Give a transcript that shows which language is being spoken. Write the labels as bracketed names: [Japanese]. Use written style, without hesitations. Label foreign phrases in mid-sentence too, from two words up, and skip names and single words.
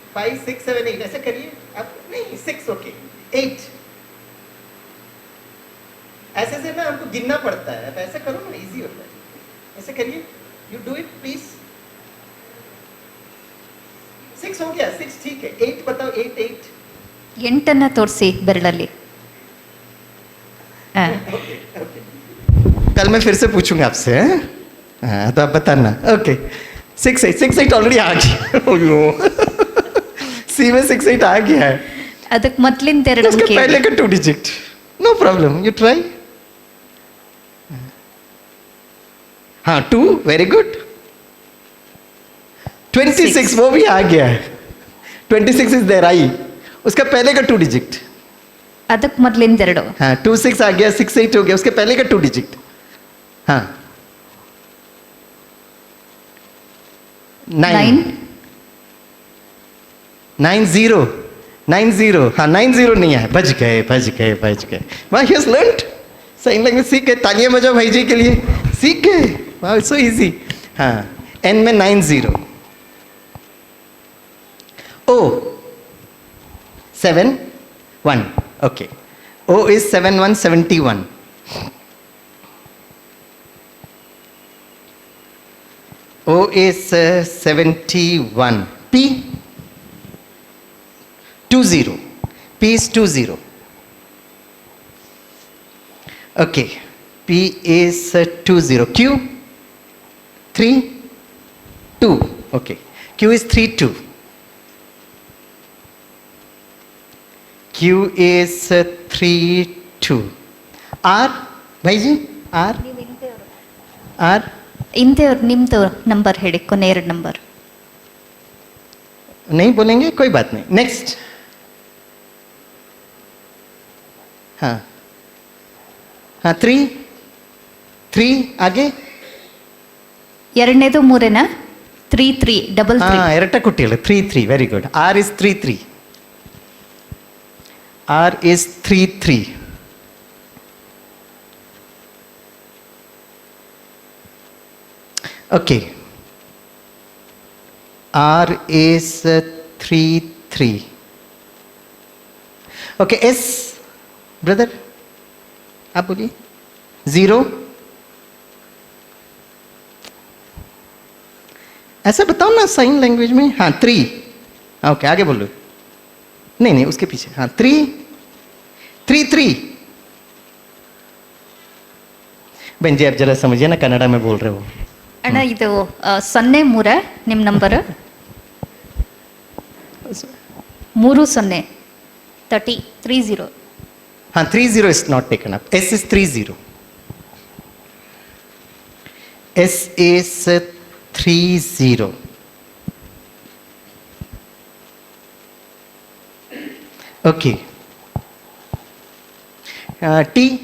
[Hindi] 5 6 7 8 ऐसे करिए आप, नहीं 6 ओके 8, ऐसे से ना हमको गिनना पड़ता है, आप ऐसे करो ना इजी होता है, ऐसे करिए, [English] you do it please. [Hindi] 6 हो गया, 6 ठीक है, 8 बताओ, 8 8 [Kannada] ಎಂಟನ್ನು ತೋರಿಸಿ ಬೆರಳಲ್ಲಿ. [English] okay okay, [Hindi] कल मैं फिर से पूछूंगा आपसे, हाँ तो आप बताना। ओके 6 8 6 8 ऑलरेडी आ गया सी में 6 8 आ गया है, [Kannada] ಅದಕ್ಕೆ ಮೊದಲಿಂದ ಎರಡು [Hindi] उसके [Kannada] ಅಂಕೆ [Hindi] पहले का 2 डिजिट, [English] no problem, you try. [Hindi] हाँ 2 [English] very good, [Hindi] 26 वो भी आ गया है, 26 [English] is there I, [Hindi] उसका पहले का 2 डिजिट। [Kannada] ಅದಕ್ಕೆ ಮೊದಲಿಂದ ಎರಡು. [Hindi] हाँ 2 6 आ गया, 6 8 हो गया, उसके पहले का 2 डिजिट। हाँ 9 9 0 9 0, हाँ 9 0 नहीं है, बच गए बच गए बच गए। वाह [English] yes learned, sign language [Hindi] सीख गए, तालियां बजाओ भाई जी के लिए, सीख गए, वाह [English] so easy. [Hindi] हाँ एन में 9 0, ओ 7 1, [English] okay O is [Hindi] 7 1 71, [English] O is 71, P 20, P is 20, okay, P is 20, Q 3 2, okay, Q is 3 2, Q is 3 2, [Hindi] R भाई जी R R [Kannada] ಇಂಥವ್ರು ನಿಮ್ಮದು ನಂಬರ್ ಹೇಳಿ, ಕೊನೆ ಎರಡು ನಂಬರ್. [Hindi] नहीं बोलेंगे कोई बात नहीं, नेक्स्ट। हाँ हाँ 3 3 आगे, [Kannada] ಎರಡನೇದು ಮೂರೇನಾ? 3 3 ಡಬಲ್ 3. हाँ ಎರಟ ಕೊಟ್ಟಿಲ್ಲ, 3 3 [English] very good, R is 3 3, R is 3 3, okay, R is 3 3, okay, S [Hindi] ब्रदर आप बोलिए 0, ऐसा बताओ ना [English] sign language [Hindi] में। हाँ 3, ओके आगे बोलो, नहीं नहीं उसके पीछे, हाँ 3 3 3, बहन जी आप जरा समझिए ना, कन्नड़ा में बोल रहे हो। [Kannada] ಅಣ್ಣ ಇದು 03 ನಿಮ್ಮ ನಂಬರ್, 30 30 30. [English] हाँ 30 is not taken up, S is 30, S is 30, okay, T